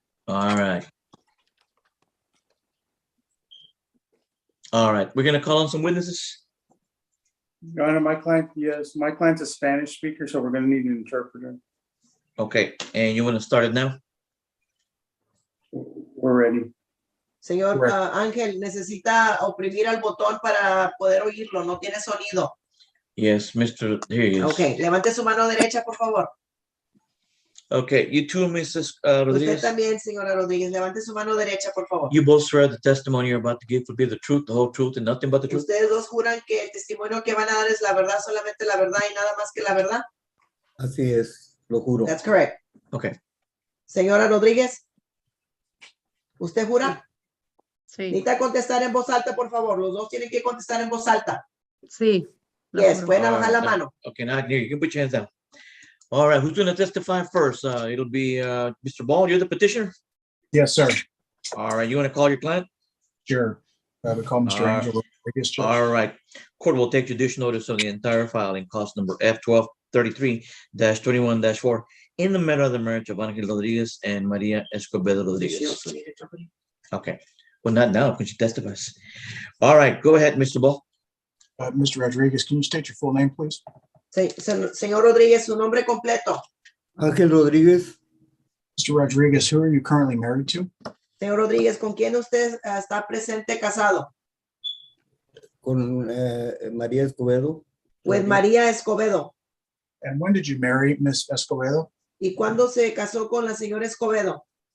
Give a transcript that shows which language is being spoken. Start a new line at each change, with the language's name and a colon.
English: All right. All right, we're gonna call on some witnesses. Your Honor, my client's a Spanish speaker, so we're gonna need an interpreter. Okay, and you wanna start it now? We're ready.
Spanish: Señor
English: Correct.
Spanish: Ángel, necesita oprimir al botón para poder oírlo, no tiene sonido.
English: Yes, Mr. Here he is.
Spanish: Ok, levante su mano derecha, por favor.
English: Okay, you too, Mrs.
Spanish: Usted
English: Rodriguez.
Spanish: también, señora Rodríguez, levante su mano derecha, por favor.
English: You both swear the testimony you're about to give will be the truth, the whole truth, and nothing but the truth?
Spanish: Ustedes dos juran que el testimonio que van a dar es la verdad, solamente la verdad y nada más que la verdad. Así es, lo juro.
English: That's correct. Okay.
Spanish: Señora Rodríguez, ¿usted jura? Sí, Necesita contestar en voz alta, por favor. Los dos tienen que contestar en voz alta. sí.
English: Yes,
Spanish: pueden
English: All
Spanish: bajar la
English: right,
Spanish: mano.
English: Okay, now you can put your hands down. All right, who's going to testify first? It'll be Mr. Ball, you're the petitioner? Yes, sir. All right, you want to call your client? Sure. We call Mr. All right. Angel Rodriguez, Judge. All right. Court will take judicial notice of the entire filing, cause number F1233-21-4, in the matter of the marriage of Angel Rodriguez and Maria Escobedo She Rodriguez. also needed somebody. Okay. Well, not now, because she testifies. All right, go ahead, Mr. Ball. Mr. Rodriguez, can you state your full name, please?
Spanish: Señor Rodríguez, su nombre completo. Ángel Rodríguez,
English: Mr. Rodriguez, who are you currently married to?
Spanish: Señor Rodríguez, ¿con quién usted está presente casado? con María Escobedo.
English: With María Escobedo. And when did you marry Miss Escobedo?
Spanish: ¿Y cuándo se casó con la señora Escobedo?